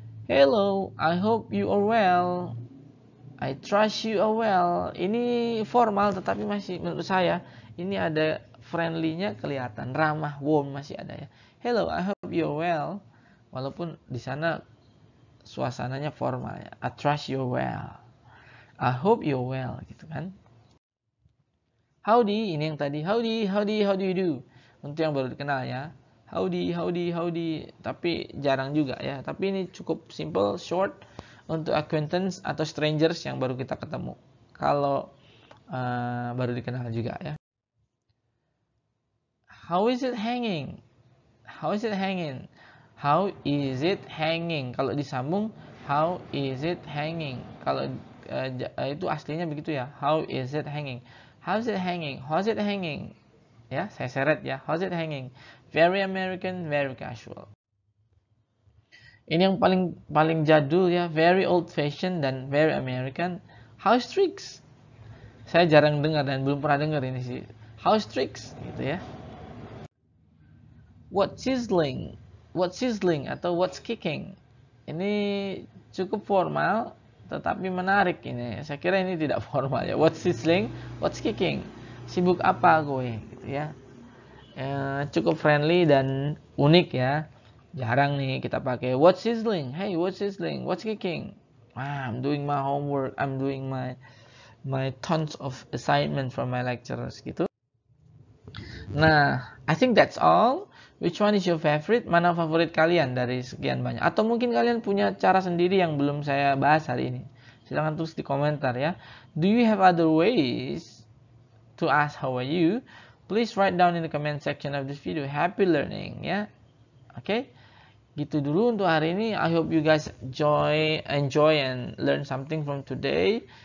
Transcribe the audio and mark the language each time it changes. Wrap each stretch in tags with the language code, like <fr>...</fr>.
<en>Hello, I hope you are well. I trust you are well.</en> <id>Ini formal tetapi masih menurut saya ini ada friendly-nya kelihatan, ramah, warm masih ada ya.</id> <en>Hello, I hope you are well.</en> <id>Walaupun di sana suasananya formal ya.</id> <en>I trust you are well. I hope you are well</en> <id>gitu kan. Howdy, ini yang tadi. Howdy,</id> <en>how do you do?</en> <id>Untuk yang baru dikenal ya. howdy, tapi jarang juga ya. Tapi ini cukup simple, short untuk acquaintance atau strangers yang baru kita ketemu. Kalau baru dikenal juga ya.</id> <en>How is it hanging? How is it hanging? How is it hanging?</en> <id>Kalau disambung,</id> <en>how is it hanging?</en> <id>Kalau itu aslinya begitu ya.</id> <en>How is it hanging? How's it hanging? How's it hanging?</en> <id>Ya, saya seret ya.</id> <en>How's it hanging? Very American, very casual.</en> <id>Ini yang paling jadul ya,</id> <en>very old fashion dan very American. How's tricks?</en> <id>Saya jarang dengar dan belum pernah dengar ini sih.</id> <en>How's tricks</en> <id>gitu ya.</id> <en>What's sizzling? What's sizzling atau what's kicking?</en> <id>Ini cukup formal tetapi menarik ini. Saya kira ini tidak formal ya.</id> <en>What's sizzling? What's kicking?</en> <id>Sibuk apa gue gitu ya. Cukup friendly dan unik ya. Jarang nih kita pakai what's sizzling?</id> <en>Hey, what's sizzling? What's kicking? I'm doing my homework. I'm doing my tons of assignment from my lecturers</en> <id>gitu.</id> <en>Nah, I think that's all. Which one is your favorite?</en> <id>Mana favorit kalian dari sekian banyak? Atau mungkin kalian punya cara sendiri yang belum saya bahas hari ini. Silahkan tulis di komentar ya.</id> <en>Do you have other ways to ask how are you? Please write down in the comment section of this video. Happy learning ya. Oke.</en> <id>Gitu dulu untuk hari ini.</id> <en>I hope you guys enjoy and learn something from today.</en>